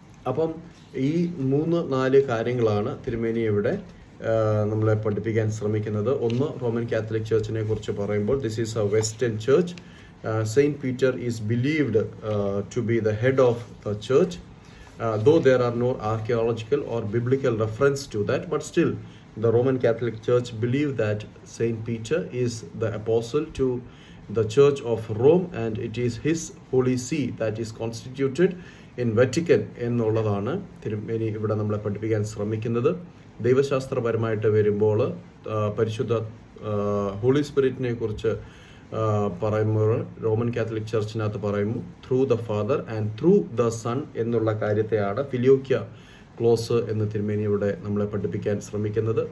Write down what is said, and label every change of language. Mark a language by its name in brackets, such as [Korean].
[Malayalam] അപ്പം ഈ 3-4 കാര്യങ്ങളാണ് തിരുമേനി ഇവിടെ നമ്മളെ പഠിപ്പിക്കാൻ ശ്രമിക്കുന്നത്. ഒന്ന്, റോമൻ കാത്തലിക് ചർച്ചിനെ കുറിച്ച് പറയുമ്പോൾ [English] This is a western church. Saint Peter is believed to be the head of the church, though there are no archaeological or biblical reference to that, but still the Roman Catholic Church believe that Saint Peter is the apostle to the Church of Rome and it is his holy see that is constituted in Vatican [Malayalam] എന്നുള്ളതാണ് തിരുമേനി ഇവിടെ നമ്മളെ പഠിപ്പിക്കാൻ ശ്രമിക്കുന്നത്. ദൈവശാസ്ത്രപരമായിട്ട് വരുമ്പോൾ പരിശുദ്ധ holy സ്പിരിറ്റിനെ കുറിച്ച് പറയുമ്പോൾ റോമൻ കാത്തലിക് ചർച്ചിനകത്ത് പറയുന്നു [English] through the father and through the son [Malayalam] എന്നുള്ള കാര്യത്തെയാണ് ഫിലിയോക്യ ക്ലോസ് എന്ന് തിരുമേനി ഇവിടെ നമ്മളെ പഠിപ്പിക്കാൻ ശ്രമിക്കുന്നത്.